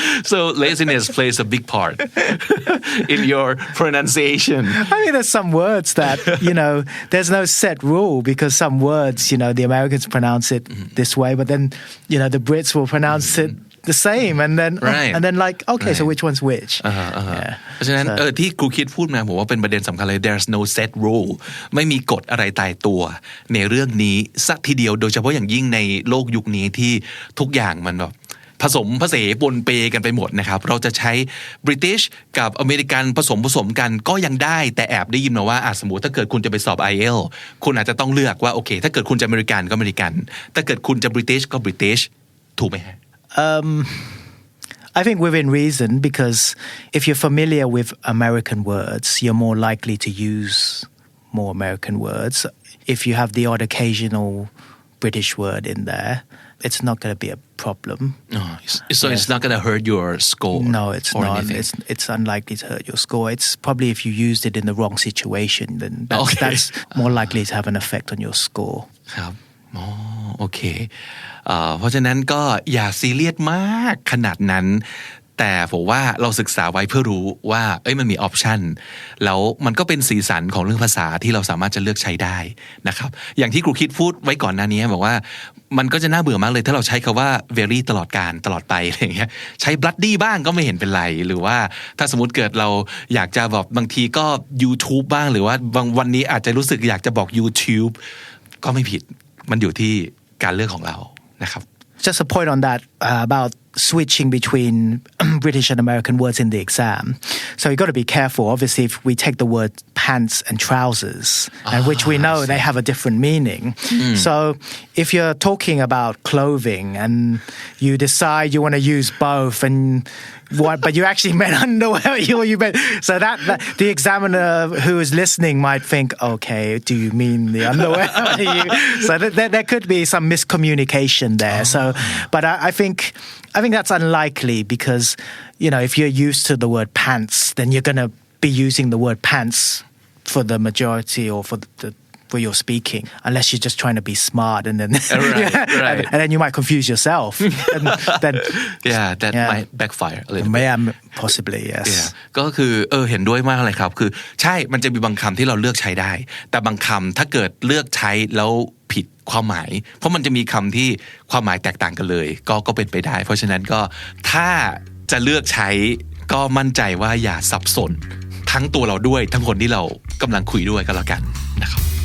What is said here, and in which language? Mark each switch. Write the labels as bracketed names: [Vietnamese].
[English] so laziness plays a big part in your pronunciation I mean there's some words that there's no set rule because some words the Americans pronounce it this way but then the Brits will pronounce it the same and then like okay so which one's which [Thai] เพราะฉะนั้นที่ครูคิดพูดมาผมว่าเป็นประเด็นสำคัญเลย [English] there's no set rule [Thai] ไม่มีกฎอะไรตายตัวในเรื่องนี้สักทีเดียวโดยเฉพาะอย่างยิ่งในโลกยุคนี้ที่ทุกอย่างมันแบบผสมผสานปนเปกันไปหมดนะครับเราจะใช้ British กับอเมริกันผสมกันก็ยังได้แต่แอบได้ยินมาว่าสมมุติถ้าเกิดคุณจะไปสอบ IELTS คุณอาจจะต้องเลือกว่าโอเคถ้าเกิดคุณจะอเมริกันก็อเมริกันถ้าเกิดคุณจะ British ก็ British ถูกไหมฮะ [English] I think within reason because if you're familiar with American words you're more likely to use more American words if you have the odd occasional British word in there it's not going to be a problem so it's not going to hurt your score no it's not it's unlikely to hurt your score it's probably if you used it in the wrong situation then that's more likely to have an effect on your score [Thai] ครับโอเคเพราะฉะนั้นก็อย่าซีเรียสมากขนาดนั้นแต่ผมว่าเราศึกษาไว้เพื่อรู้ว่ามันมีออปชันแล้วมันก็เป็นสีสันของเรื่องภาษาที่เราสามารถจะเลือกใช้ได้นะครับอย่างที่ครูคิดพูดไว้ก่อนหน้านี้บอกว่า มันก็จะน่าเบื่อมากเลยถ้าเราใช้คำว่า very ตลอดการตลอดไปอะไรอย่างเงี้ยใช้ bloody บ้างก็ไม่เห็นเป็นไรหรือว่าถ้าสมมุติเกิดเราอยากจะบอกบางทีก็ YouTube บ้างหรือว่าบางวันนี้อาจจะรู้สึกอยากจะบอก YouTube ก็ไม่ผิดมันอยู่ที่การเลือกของเรานะครับ [English] Just a point on that about switching between British and American words in the exam. So you've got to be careful. Obviously, if we take the word pants and trousers, and which we know they have a different meaning. So if you're talking about clothing and you decide you want to use both but you actually meant underwear, so that the examiner who is listening might think, okay, do you mean the underwear? So there could be some miscommunication there. So, but I think that's unlikely because, if you're used to the word pants, then you're going to be using the word pants for the majority or for you're speaking, unless you're just trying to be smart and then right. and then you might confuse yourself. That might backfire a little bit. Possibly, yes. [Thai] ก็คือเห็นด้วยมากเลยครับคือใช่มันจะมีบางคำที่เราเลือกใช้ได้แต่บางคำถ้าเกิดเลือกใช้แล้วผิดความหมายเพราะมันจะมีคำที่ความหมายแตกต่างกันเลยก็เป็นไปได้เพราะฉะนั้นก็ถ้าจะเลือกใช้ก็มั่นใจว่าอย่าสับสนทั้งตัวเราด้วยทั้งคนที่เรากำลังคุยด้วยก็แล้วกันนะครับ